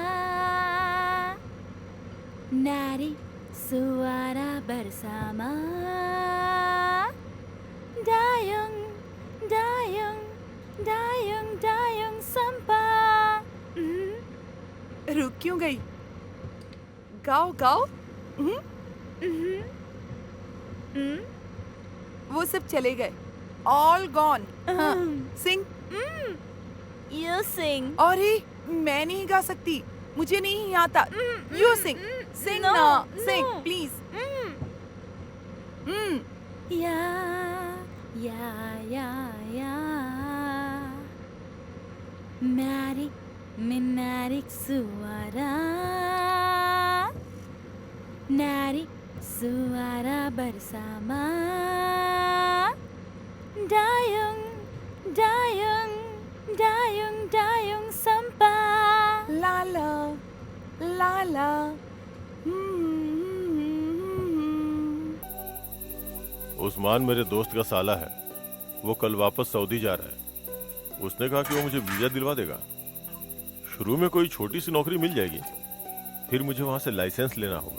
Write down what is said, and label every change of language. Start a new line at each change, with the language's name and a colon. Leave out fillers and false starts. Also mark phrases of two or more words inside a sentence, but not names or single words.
Indonesian: nari suara bersama. Dayung, dayung, dayung, dayung sampai.
Hindi: रुक क्यों गई? गाओ गाओ। वो सब चले गए,
English: all gone. सिंग। You sing.
Hindi: और ही मैं नहीं गा सकती, मुझे नहीं आता।
English: you sing, sing No,
Hindi: ना,
English: no. sing please.
Indonesian: Ya, ya, ya, ya. Menarik, menarik suara, narik suara bersama. Dayung, dayung, dayung, dayung sampai. लाला लाला।
Hindi: उस्मान मेरे दोस्त का साला है, वो कल वापस सऊदी जा रहा है। उसने कहा कि वो मुझे वीजा दिलवा देगा। शुरू में कोई छोटी सी नौकरी मिल जाएगी, फिर मुझे वहां से लाइसेंस लेना होगा।